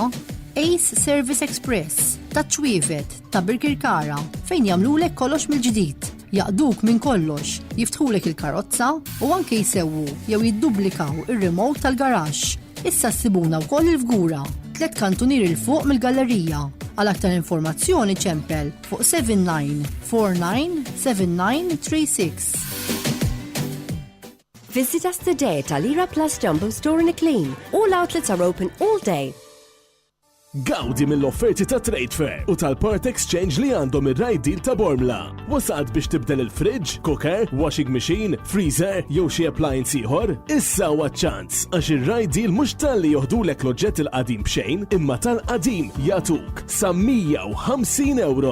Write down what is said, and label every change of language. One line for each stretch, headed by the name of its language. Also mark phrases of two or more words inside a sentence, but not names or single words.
Maltese: Ace Service Express ta' ċwievet ta' Birkirkara fejn jagħmlulek kollox mill-ġdid. Jaqduk minn kollox, jiftħulek il-karozza u anke jsewwu jew jiddublikaw ir-remote tal-garaxx. Issa ssibuna wkoll il-fgura, 3 kantunier il fuq mill-gallerija. Għal aktar informazzjoni ċempel fuq 79497936.
English: Visit us today at Alira Plus Jumbo Store in Clean. All outlets are open all day.
Maltese: Gawdi mill-offerti ta' Trade Fair u tal-Part Exchange li għandhom ir-Ride Deal ta' Bormla. Wasad biex tibdel il-
English: fridge, cooker, washing machine, freezer
Maltese: jew xi appliance ieħor? Issa huwa ċans għax ir-Ride Deal mhux talli joħdulek l-oġġett il-qadim b'xejn, imma tal-qadim jagħtuk sa 150 euro.